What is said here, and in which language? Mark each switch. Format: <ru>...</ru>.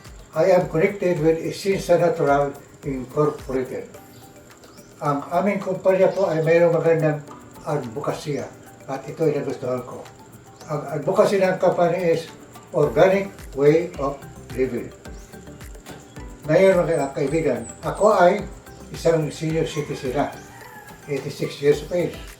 <en>I am connected with Essensa Natural Incorporated.</en> <tl>Ang aming kumpanya po ay mayroong magandang advokasya at ito ay nagustuhan ko.</tl> <en>Ang advocacy ng company is Organic Way of Living.</en> <tl>Ngayon mga kaibigan, ako ay isang senior citizen na, 86 years of age.</tl>